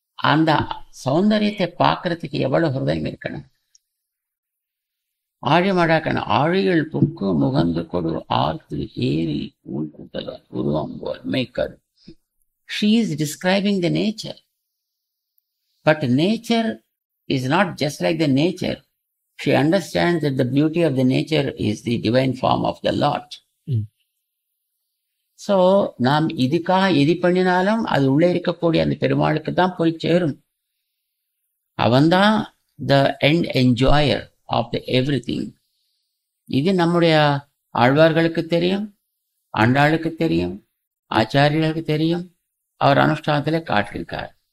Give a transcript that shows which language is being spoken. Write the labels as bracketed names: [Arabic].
[Tamil] அந்த சௌந்தரியத்தை பார்க்கறதுக்கு எவ்வளவு ஹிருதயம் இருக்கணும். ஆழிமடாக்கணும். ஆழிகள் புக்கு முகந்து கொடு ஆர்த்து ஏரி உருவம் போல் மேய்க்கர். [English] She is describing the nature. But nature is not just like the nature. She understands that the beauty of the nature is the divine form of the Lord. [Tamil] So நாம் இதுக்காக எது பண்ணினாலும் அது உள்ளே இருக்கக்கூடிய அந்த பெருமாளுக்கு தான் போய் சேரும். அவன்தான் [English] The end enjoyer of the everything. [Tamil] இது நம்முடைய ஆழ்வார்களுக்கு தெரியும், ஆண்டாளுக்கு தெரியும், ஆச்சாரியர்களுக்கு தெரியும், அவர் அனுஷ்டானத்திலே காட்டியிருக்கார்.